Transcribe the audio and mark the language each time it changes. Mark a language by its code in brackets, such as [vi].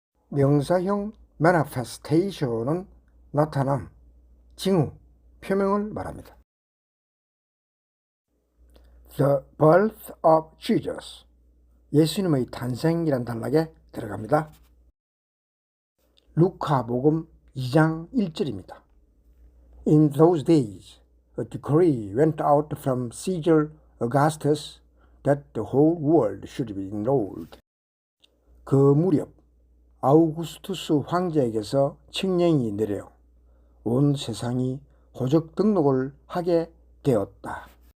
[ko] 명사형 manifestation은 나타남, 징후, 표명을 말합니다. [en] The birth of Jesus, [ko] 예수님의 탄생이란 단락에 들어갑니다. 루카복음 2장 1절입니다. [en] In those days, a decree went out from Caesar Augustus that the whole world should be enrolled. [ko] 그 무렵 아우구스투스 황제에게서 칙령이 내려 온 세상이 호적 등록을 하게 되었다.